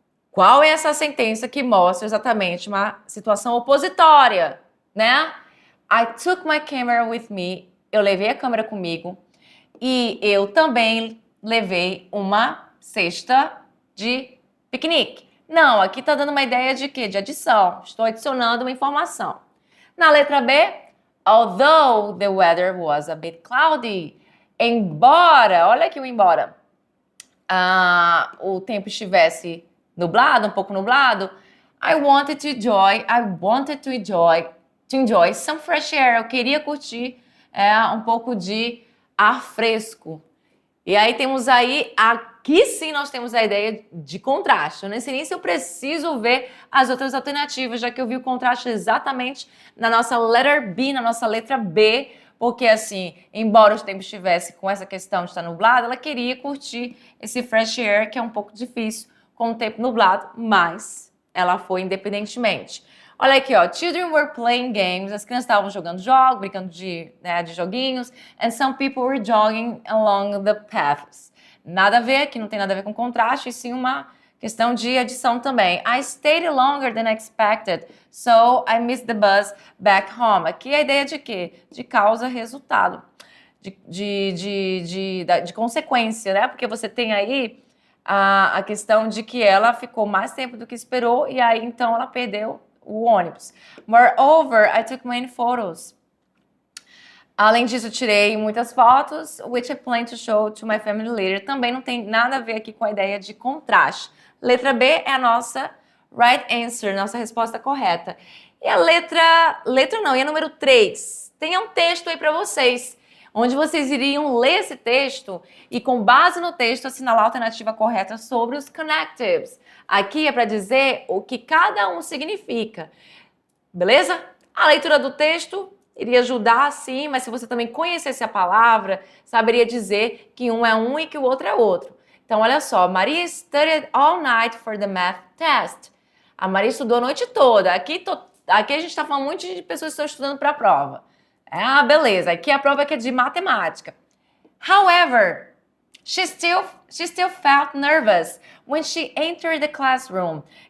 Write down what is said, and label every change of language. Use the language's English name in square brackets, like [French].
[Portuguese] Qual é essa sentença que mostra exatamente uma situação opositória, né? [English] I took my camera with me. [Portuguese] Eu levei a câmera comigo. E eu também levei uma cesta de piquenique. Não, aqui tá dando uma ideia de quê? De adição. Estou adicionando uma informação. Na letra B, [English] although the weather was a bit cloudy. [Portuguese] Embora, olha aqui o embora, o tempo estivesse nublado, um pouco nublado, [English] I wanted to enjoy some fresh air. [Portuguese] Eu queria curtir um pouco de ar fresco. E aí temos aí, aqui sim nós temos a ideia de contraste. Eu nem sei nem se eu preciso ver as outras alternativas, já que eu vi o contraste exatamente na nossa letter B, na nossa letra B, porque assim, embora o tempo estivesse com essa questão de estar nublado, ela queria curtir esse fresh air, que é um pouco difícil com o tempo nublado, mas ela foi independentemente. Olha aqui, ó. [English] Children were playing games. [Portuguese] As crianças estavam jogando jogos, brincando de joguinhos. [English] And some people were jogging along the paths. [Portuguese] Nada a ver, aqui não tem nada a ver com contraste, e sim uma questão de adição também. [English] I stayed longer than expected, so I missed the bus back home. [Portuguese] Aqui a ideia de quê? De causa-resultado. De consequência, né? Porque você tem aí a questão de que ela ficou mais tempo do que esperou e aí então ela perdeu o ônibus. [English] Moreover, I took many photos. [Portuguese] Além disso, tirei muitas fotos, [English] which I plan to show to my family later. [Portuguese] Também não tem nada a ver aqui com a ideia de contraste. Letra B é a nossa [English] right answer, [Portuguese] nossa resposta correta. E a letra não, e a número 3. Tem um texto aí para vocês, onde vocês iriam ler esse texto e, com base no texto, assinalar a alternativa correta sobre os connectives. Aqui é para dizer o que cada um significa, beleza? A leitura do texto iria ajudar, sim, mas se você também conhecesse a palavra, saberia dizer que um é um e que o outro é outro. Então, olha só, [English] Maria studied all night for the math test. [Portuguese] A Maria estudou a noite toda. Aqui a gente está falando muito de pessoas que estão estudando para a prova. Beleza, aqui a prova é de matemática. [English] However, she still felt nervous when she entered the classroom.